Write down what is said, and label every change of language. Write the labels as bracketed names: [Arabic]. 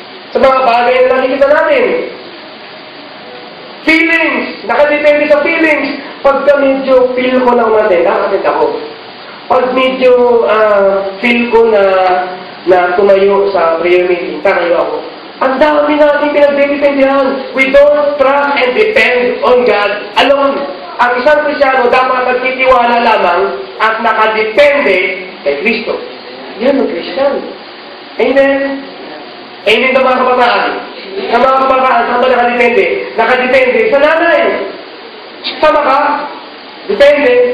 [Filipino] Sa mga bagay na nakikita natin. Feelings. Nakadepende sa feelings. Pagka medyo feel ko ng matin, nakakapit ako. Pag medyo feel ko na tumayo sa prayer meeting, tatayo ako. Ang dami natin pinagdependendihan. [English] We don't trust and depend on God alone. [Filipino] Ang isang Kristiyano dapat nagtitiwala lamang at nakadepende kay Kristo. Yan ang Kristiyano. Amen? Amen na mga kabataan. Sa mga kabataan, saan ba nakadepende? Nakadepende sa nanay. Sama ka? Depende.